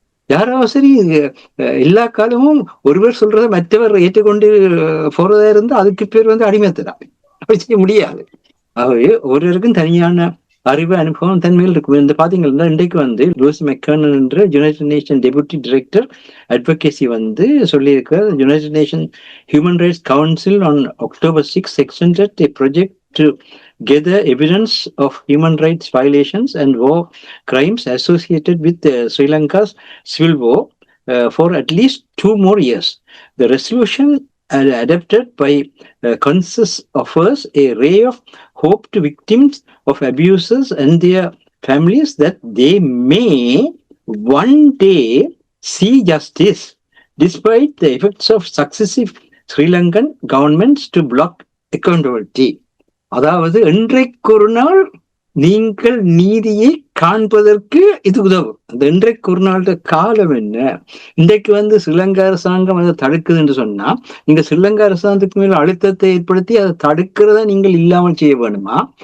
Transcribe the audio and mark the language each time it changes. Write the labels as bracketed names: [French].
[Tamil] யாராவது சரி எல்லா காலமும் ஒருவர் சொல்றதை மற்றவர் ஏற்றுக்கொண்டு போறதா இருந்தா அதுக்கு பேர் அடிமைத்துதான். அப்படி செய்ய முடியாது. ஆகவே ஒருவருக்கும் தனியான அறிவு அனுபவம் தன்மையில் இருக்கும். இந்த பாத்தீங்கன்னா இன்றைக்கு லூயிஸ் மெக்கர்னன் என்ற United nation deputy director advocacy சொல்லியிருக்கிறார். [English] United nation human rights council on October 6 extended a project to gather evidence of human rights violations and war crimes associated with Sri Lanka's civil war for at least 2 more years. The resolution adopted by consensus offers a ray of hope to victims of abuses and their families that they may one day see justice despite the efforts of successive Sri Lankan governments to block accountability. [Tamil] அதாவது இன்றைக்கு ஒரு நாள் நீங்கள் நீதியை காண்பதற்கு இது உதவும். அந்த இன்றைக்கு ஒரு நாள் காலம் என்ன? இன்றைக்கு ஸ்ரீலங்கா அரசாங்கம் அதை தடுக்குது என்று சொன்னா, நீங்க ஸ்ரீலங்கா அரசாங்கத்துக்கு மேல அழுத்தத்தை ஏற்படுத்தி அதை தடுக்கிறத நீங்கள் இல்லாமல் செய்ய வேணுமா?